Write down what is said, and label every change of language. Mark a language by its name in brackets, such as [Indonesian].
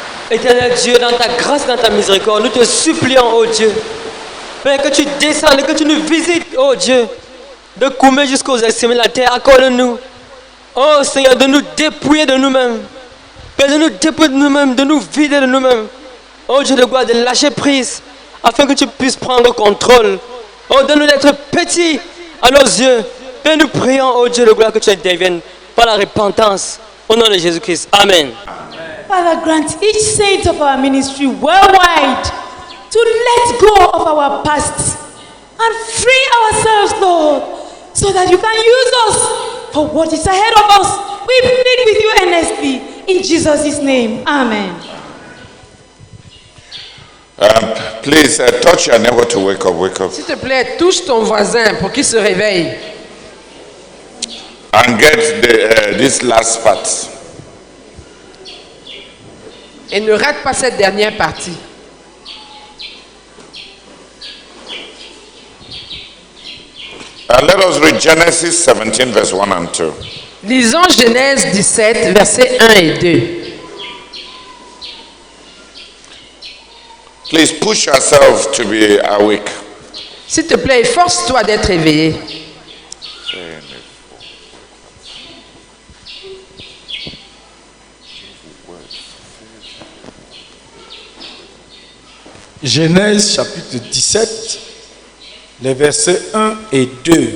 [French] Éternel Dieu, dans ta grâce, dans ta miséricorde, nous te supplions, oh Dieu, Père, que tu descendes et que tu nous visites, oh Dieu, de Koumé jusqu'aux extrémités de la terre, accorde-nous, oh Seigneur, de nous dépouiller de nous-mêmes, Père, de nous dépouiller de nous-mêmes, de nous vider de nous-mêmes, oh Dieu de gloire, de lâcher prise, afin que tu puisses prendre le contrôle, oh, de nous d'être petits à nos yeux, Père, nous prions, oh Dieu de gloire, que tu interviennes par la repentance, au nom de Jésus-Christ, Amen. [English] Father, grant each saint of our ministry worldwide to let go of our past and free ourselves, Lord, so that you can use us for what is ahead of us. We plead with you earnestly in Jesus' name. Amen. Please touch your neighbor to wake up. Wake up. [French] S'il te plaît, touche ton voisin pour qu'il se réveille. [English] And get this last part. [French] Et ne rate pas cette dernière partie. [English] Let us read Genesis 17, verse 1 and 2. [French] Lisons Genèse 17, versets 1 et 2. [English] Please push yourself to be awake. [French] S'il te plaît, force-toi d'être éveillé. Genèse chapitre 17, les versets 1 et 2.